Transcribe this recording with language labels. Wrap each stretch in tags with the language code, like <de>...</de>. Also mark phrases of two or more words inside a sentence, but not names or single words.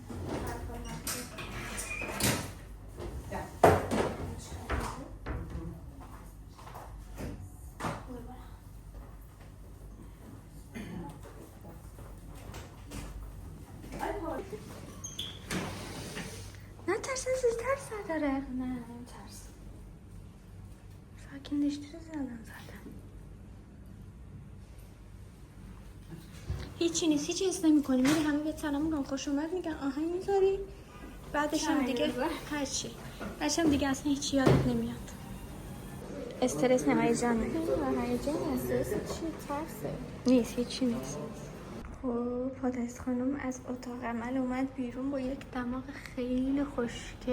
<tr>Gel.</tr> <fa>نه ترس ازش، ترس نداره. نه ترس.</fa> <tr>sakinleştirici zaten.</tr> <fa>هیچی نیست، هیچی حس نمی‌کنی. میری همه بهت سلام میگن، خوش اومد میگن، آهنگ میذاری، بعدش هم دیگه هرچی بعدش هم دیگه اصلا هیچی یادت نمیاد. استرس نه، هیجانه. هیجان استرس چی؟ ترسه نیست، هیچی نیست. خب حادث خانم از اتاق عمل اومد بیرون با یک دماغ خیلی خوشگل.</fa>